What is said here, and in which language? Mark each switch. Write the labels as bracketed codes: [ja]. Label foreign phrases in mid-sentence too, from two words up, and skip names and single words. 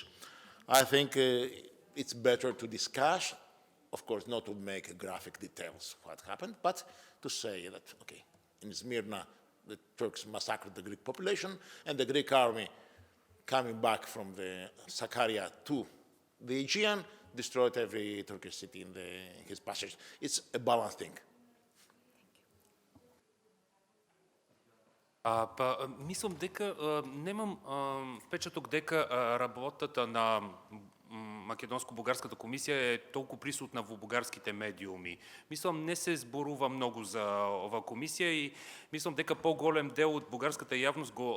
[en] I think it's better to discuss, of course, not to make graphic details what happened, but to say that, okay, in Smyrna, the Turks massacred the Greek population, and the Greek army coming back from the Sakarya to the Aegean destroyed every Turkish city in his passage. It's a balanced thing. [mk] Мислам дека немам впечаток дека работата на Македонско-бугарската комисија е толку присутна во бугарските медиуми. Мислам не се зборува многу за оваа комисија и мислам дека поголем дел од бугарската јавност го